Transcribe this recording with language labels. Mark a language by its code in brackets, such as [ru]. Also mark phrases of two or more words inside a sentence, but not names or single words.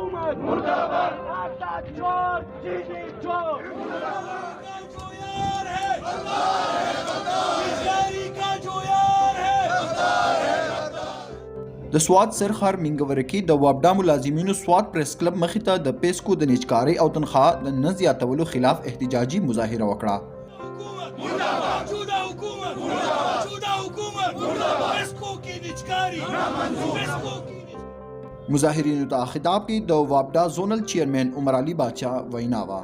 [hi] हुकूमत मुर्दाबाद आटा चोर चीनी चोर जो यार है बेकारी का जो यार है [ps] د سوات سرخر منګورکي د وابډا ملازمینو سوات پریس کلب مخې ته د پیسکو د نجکارۍ او تنخواه د نه زیاتولو خلاف احتجاجي مظاهره وکړه. مظاهرینو ته خطاب کې د وابډا زونل چیرمن عمر علي باچا وینا وا.